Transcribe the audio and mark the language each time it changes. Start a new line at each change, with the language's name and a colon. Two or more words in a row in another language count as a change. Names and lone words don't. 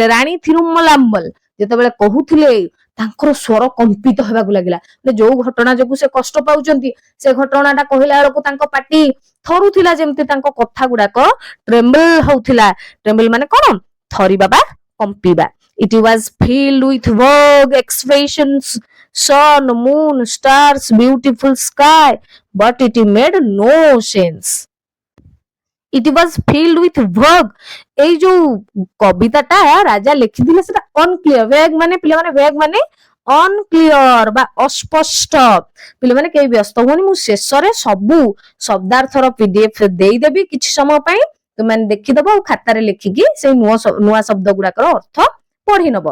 Odia: ରାଣୀ ଥିରୁମଲାମ୍ବଲ ଯେତେବେଳେ କହୁଥିଲେ, ତାଙ୍କର ସ୍ୱର କମ୍ପିତ ହେବାକୁ ଲାଗିଲା। ଯୋଉ ଘଟଣା ଯୋଗୁ ସେ କଷ୍ଟ ପାଉଛନ୍ତି, ସେ ଘଟଣାଟା କହିଲା ବେଳକୁ ତାଙ୍କ ପାଟି ଥରୁଥିଲା, ଯେମିତି ତାଙ୍କ କଥା ଗୁଡାକ ଟ୍ରେମ୍ବଲ ହଉଥିଲା। ଟ୍ରେମ୍ବଲ ମାନେ କଣ? ଥରିବା ବା କମ୍ପିବା।
English: It was filled with vague expressions, sun, moon, stars, beautiful sky, but it made no sense। It was filled with vague,
Odia: ଏଇ ଯୋଉ କବିତାଟା ରାଜା ଲେଖିଥିଲେ ସେଟା ଅନକ୍ଲିୟର, ଭେଗ ମାନେ ପିଲାମାନେ ଭେଗ ମାନେ ଅନକ୍ଲିୟର ବା ଅସ୍ପଷ୍ଟ। ପିଲାମାନେ କେହି ବ୍ୟସ୍ତ ହୁଅନି, ମୁଁ ଶେଷରେ ସବୁ ଶବ୍ଦାର୍ଥର PDF ଦେଇଦେବି, କିଛି ସମୟ ପାଇଁ ତୁମାନେ ଦେଖିଦବ ଆଉ ଖାତାରେ ଲେଖିକି ସେଇ ନୂଆ ଶବ୍ଦ ଗୁଡାକର ଅର୍ଥ ପଢି ନବ।